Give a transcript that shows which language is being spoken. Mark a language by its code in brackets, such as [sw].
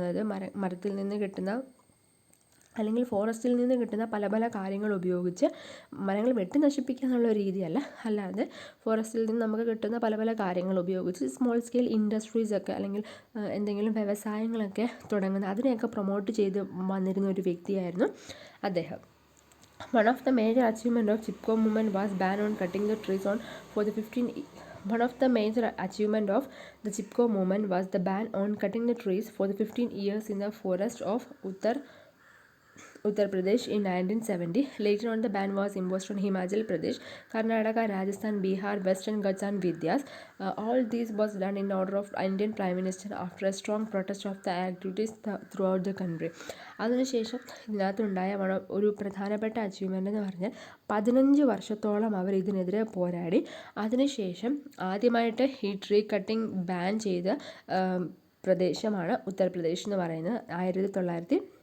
[ml] അതായത് മരത്തിൽ നിന്ന് കിട്ടുന്ന അല്ലെങ്കിൽ ഫോറസ്റ്റിൽ നിന്ന് കിട്ടുന്ന പല പല കാര്യങ്ങൾ ഉപയോഗിച്ച് മരങ്ങൾ വെട്ടി നശിപ്പിക്കുക എന്നുള്ള രീതിയല്ല, അല്ലാതെ ഫോറസ്റ്റിൽ നിന്ന് നമുക്ക് കിട്ടുന്ന പല പല കാര്യങ്ങൾ ഉപയോഗിച്ച് സ്മോൾ സ്കെയിൽ ഇൻഡസ്ട്രീസൊക്കെ അല്ലെങ്കിൽ എന്തെങ്കിലും വ്യവസായങ്ങളൊക്കെ തുടങ്ങുന്ന അതിനെയൊക്കെ പ്രൊമോട്ട് ചെയ്ത് വന്നിരുന്ന ഒരു വ്യക്തിയായിരുന്നു അദ്ദേഹം. [en] One of the major achievements of Chipko movement was ban on cutting the trees for the 15 One of the major achievements of the Chipko movement was the ban on cutting the trees for the 15 years in the forest of Uttar Pradesh in 1970. Later on, the ban was imposed on Himachal Pradesh, Karnataka, Rajasthan, Bihar, Western Ghats and Vindhyas. All these was done in order of Indian Prime Minister after a strong protest of the activities throughout the country. [ml] അതിനുശേഷം ഇതിനകത്തുണ്ടായ ഒരു പ്രധാനപ്പെട്ട achievement എന്ന് പറഞ്ഞാൽ 15 വർഷത്തോളം അവർ ഇതിനെതിരെ പോരാടി. അതിനുശേഷം ആദ്യമായിട്ട് ഈ ട്രീ കട്ടിംഗ് ബാൻ ചെയ്ത പ്രദേശമാണ് ഉത്തർപ്രദേശ് എന്ന് പറയുന്നത് 1980.